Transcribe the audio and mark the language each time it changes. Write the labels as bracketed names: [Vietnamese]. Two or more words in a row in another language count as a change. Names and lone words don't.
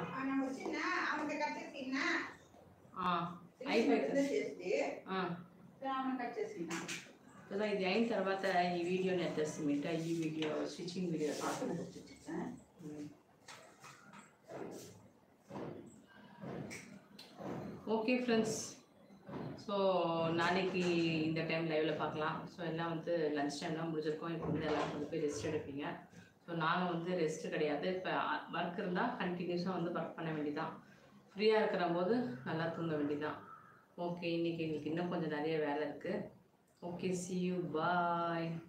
[Telugu] కదా ఇది అయిన తర్వాత ఈ వీడియోని ఎత్తేస్తామిట. ఈ వీడియో స్టిచ్చింగ్ వీడియో [English] okay friends, [Tamil] ஸோ நாளைக்கு இந்த டைம் லைவில் பார்க்கலாம். ஸோ எல்லாம் வந்து லன்ச் டைம்லாம் முடிஞ்சிருக்கோம். இப்போ வந்து எல்லாம் கொண்டு போய் ரெஸ்ட் எடுப்பீங்க. ஸோ நாங்கள் வந்து ரெஸ்ட்டு கிடையாது. இப்போ ஒர்க் இருந்தால் கண்டினியூஸாக வந்து ஒர்க் பண்ண வேண்டியதான். ஃப்ரீயாக இருக்கிற போது நல்லா தூங்க வேண்டியதான். ஓகே, இன்றைக்கி எங்களுக்கு இன்னும் கொஞ்சம் நிறைய வேலை இருக்குது. ஓகே, [English] see you, bye.